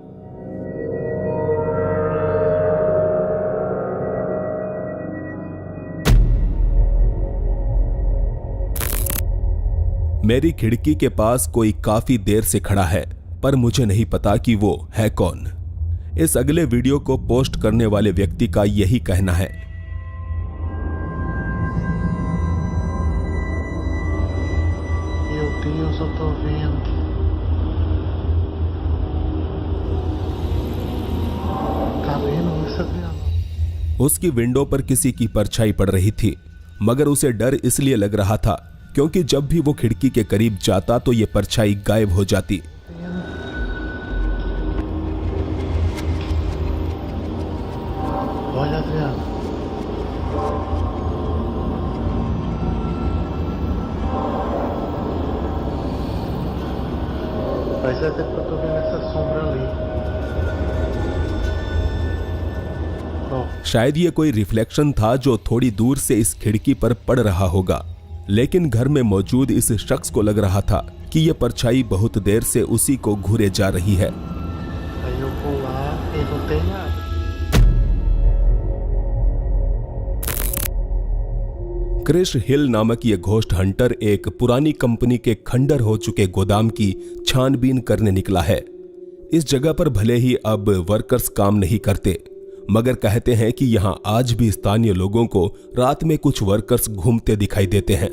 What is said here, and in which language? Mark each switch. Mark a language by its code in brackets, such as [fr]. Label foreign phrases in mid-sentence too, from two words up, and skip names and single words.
[hi] मेरी खिड़की के पास कोई काफी देर से खड़ा है, पर मुझे नहीं पता कि वो है कौन। इस अगले वीडियो को पोस्ट करने वाले व्यक्ति का यही कहना है। [pt] Deus, eu tô vendo. Tá vendo isso, Adriano? [hi] उसकी विंडो पर किसी की परछाई पड़ रही थी, मगर उसे डर इसलिए लग रहा था क्योंकि जब भी वो खिड़की के करीब जाता तो ये परछाई गायब हो जाती। [pt] Olha, Adriano. Faz até que eu tô vendo essa sombra ali. [hi] शायद ये कोई रिफ्लेक्शन था जो थोड़ी दूर से इस खिड़की पर पड़ रहा होगा, लेकिन घर में मौजूद इस शख्स को लग रहा था कि यह परछाई बहुत देर से उसी को घूरे जा रही है। [pt] Aí eu vou lá e não tem nada. [hi] क्रिश हिल नामक ये [en] ghost hunter [hi] एक पुरानी कंपनी के खंडर हो चुके गोदाम की छानबीन करने निकला है। इस जगह पर भले ही अब वर्कर्स काम नहीं करते, मगर कहते हैं कि यहां आज भी स्थानीय लोगों को रात में कुछ वर्कर्स घूमते दिखाई देते हैं।